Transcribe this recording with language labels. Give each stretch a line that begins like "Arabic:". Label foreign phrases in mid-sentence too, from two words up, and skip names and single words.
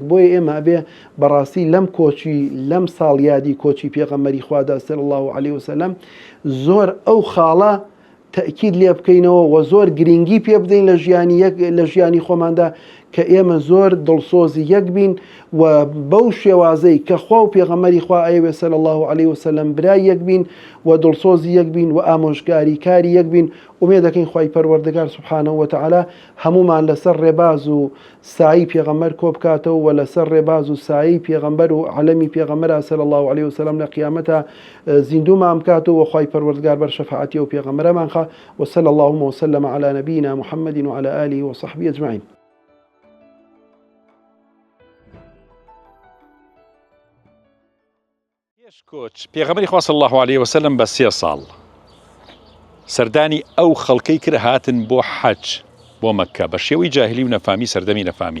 Central Kurdish: بۆیە ئێمە ئەبێ بەڕاستی لەم کۆچی لەم ساڵیادی کۆچی پێغەمبەری خوادا
Arabic: صلی الله علیه وسلم
Central Kurdish: زۆر ئەو خاڵە تأکید لێ بکەینەوە و زۆر گرنگی پێ بدەین لە ژیانی خۆماندا کە ئێمە زۆر دڵسۆزی یەک بین و بەو شێوازەی کە خوا و پێغەمبەری خوا ئەیوێ
Arabic: صلی الله علیه وسلم
Central Kurdish: برای یەک بین و دڵسۆزی یەک بین و ئامۆژگاری کاری یەک بین. ئومێد دەکەین خوای پەروەردگار
Arabic: سبحانه وتعالى
Central Kurdish: هەمومان لەسەر ڕێباز و سایی پێغەمبەر کۆ بکاتەوە و لەسەر ڕێباز و سایی پێغەمبەر و عەلەمی پێغەمبەر
Arabic: صلی الله علیه وسلم
Central Kurdish: لە قیامەتە زیندوومان بکاتەوە و خوای پەروەردگار بەر شەفاعەتی و پێغەمبەرمان خا.
Arabic: وصلى اللهم وسلم على نبينا محمد وعلى آله وصحبه أجمعين.
Central Kurdish: پێغەمبەری خوا
Arabic: صلی الله علیه وسلم
Central Kurdish: بە 3 ساڵ سەردانی ئەو خەڵکەی کرد هاتن بۆ حەج بۆ مەکە بە شێوەی جاهلی و نەفامی، سەردەمی نەفامی.